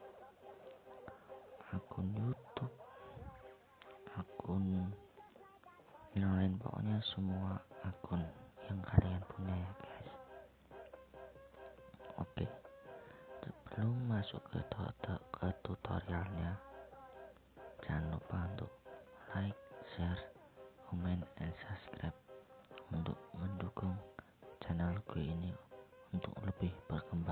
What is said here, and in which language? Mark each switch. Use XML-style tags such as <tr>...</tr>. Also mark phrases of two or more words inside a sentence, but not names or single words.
<id>akun YouTube, akun yang lain, pokoknya semua akun yang kalian punya ya guys. Oke, sebelum masuk ke tutorialnya, jangan lupa untuk</id> <en>like, share, comment, and subscribe</en> <id>untuk mendukung channel gue ini untuk lebih berkembang.</id>